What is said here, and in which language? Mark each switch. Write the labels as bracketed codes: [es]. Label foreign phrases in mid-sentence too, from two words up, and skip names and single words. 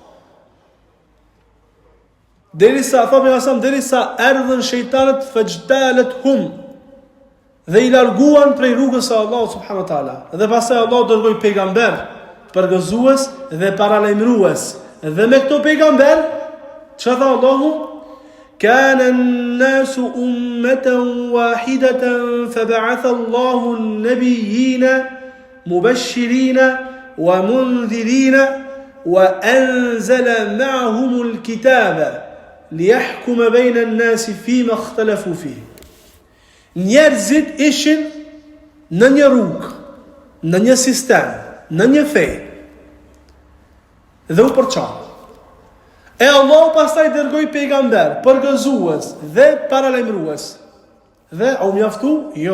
[sq] Derisa erdhën shejtanët [ar] فاجتالتهم, [sq] dhe i larguan prej rrugës së Allahut [ar] سبحانه وتعالى. [sq] Dhe pastaj Allah dërgoi pejgamber, përgëzues dhe paralajmërues. Dhe me këto pejgamber, çfarë tha Allahu? [ar] كان الناس أمة واحدة فبعث الله النبيين مبشرين ومنذرين وأنزل معهم الكتاب ليحكم بين الناس فيما اختلفوا فيه. [sq] Njerëzit ishin në një rrugë, në një sistem, në një fe, dhe u përçan. E Allah pastaj dërgoi pejgamber, përgëzues dhe paralajmërues. Dhe u mjaftu? Jo.